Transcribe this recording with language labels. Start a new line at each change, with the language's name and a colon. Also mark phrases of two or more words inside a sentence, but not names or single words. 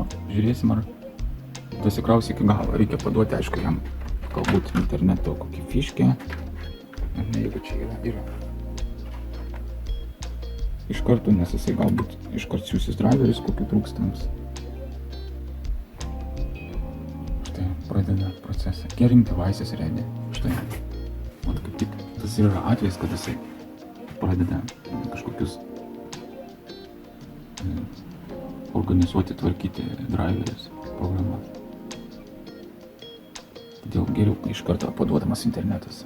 Lithuanian: Žiūrėsim, ar dasikraus iki galo. Reikia paduoti, aišku, jam galbūt interneto kokį fiškę. Ar ne, jeigu čia yra. Iš karto, nes jisai galbūt iškart siūsis driverius, kokių trūkstams. Štai, pradeda procesą.
English: Gearing devices ready.
Lithuanian: Štai. Mat, kaip tik tas yra atvejis, kad jisai pradeda kažkokius organizuoti, tvarkyti driverius, programas. Todėl geriau iš karto paduodamas internetas.